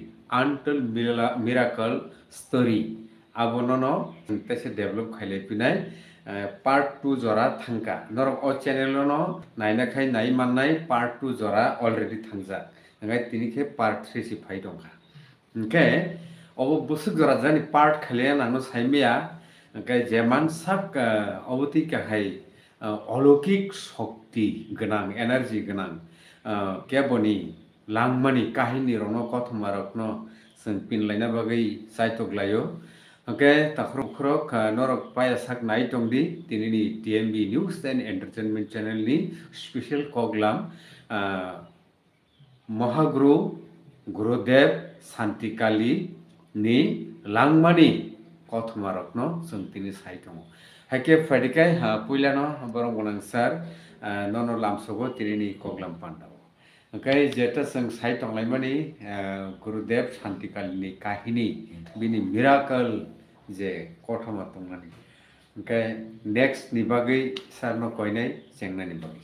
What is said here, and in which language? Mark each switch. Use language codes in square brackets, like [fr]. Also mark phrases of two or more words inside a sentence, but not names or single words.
[trp] Untold Miracle Story abonono tese develop khaile pinai part 2 jora thangka norok o channel no naina khai nai mannai part 2 jora already thangja ngai tini khe part 3 si phai dongkha okay obo busuk jora jani part khale nangno saimia okay jeman sak oboti kahai [bn] অলৌকিক শক্তি [trp] গনাং এনার্জি গনাং কেবনি langmani kahini rono kothoma rokno sing pinlaina bagai saitoglayo okay takrok norok paya sak nai tongdi tinini TMB News and Entertainment Channel ni special koglam Mahaguru Gurudev Shantikali ni langmani kothoma rokno sing tini saitongo hake fadikai puilano borong gonang sar nono lamsogo tinini koglam pandao okay jeta sang sai tonglai Gurudev Shantikalini kahini bini miracle je kothoma tongnani okay next ni bagai sar no koinai chengna ni bagai